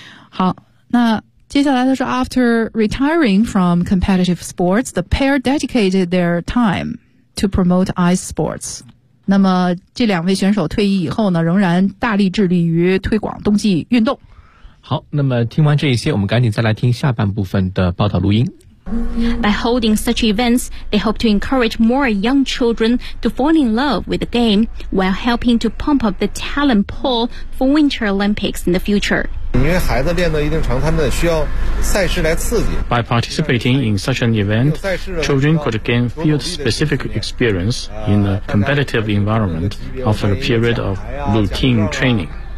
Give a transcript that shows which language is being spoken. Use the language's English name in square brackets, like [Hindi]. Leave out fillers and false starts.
[Chinese] 好，那接下来他说 [English] After retiring from competitive sports, the pair dedicated their time to promote ice sports. [Chinese] 那么这两位选手退役以后呢，仍然大力致力于推广冬季运动。好，那么听完这一些，我们赶紧再来听下半部分的报道录音。 [English] By holding such events, they hope to encourage more young children to fall in love with the game while helping to pump up the talent pool for Winter Olympics in the future. By participating in such an event, children could gain field-specific experience in a competitive environment after a period of routine training.